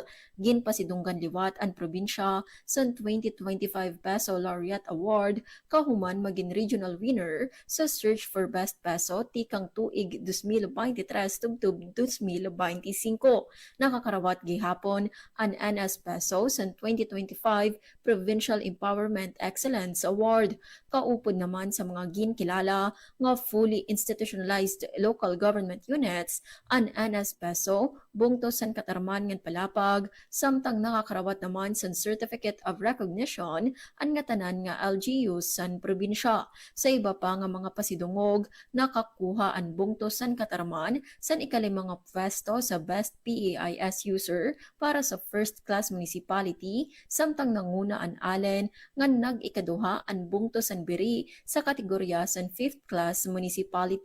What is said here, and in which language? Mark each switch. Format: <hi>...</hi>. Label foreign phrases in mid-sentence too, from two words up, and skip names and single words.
<war>Ginpasidunggan liwat ang probinsya sa 2025 PESO Laureate Award kahuman maging regional winner sa Search for Best Peso tikang tuig 2023 tubtub 2025. Nakakarawat gihapon ang NS Peso sa 2025 Provincial Empowerment Excellence Award. Kaupod naman sa mga ginkilala nga</war> <en>fully institutionalized local government units</en> <war>ang NS Peso bungto san katarman ngan palapag samtang nakakarawat naman sa Certificate of Recognition ang nga tanan nga LGUs san probinsya. Sa iba pa nga mga pasidungog nakakuha ang bungto san katarman san ikalimang pwesto sa Best PEIS user para sa</war> <en>first class municipality</en> <war>samtang nanguna an Allen nga nag-ikaduha ang bungto san biri sa kategorya san</war> <en>fifth class municipality.</en>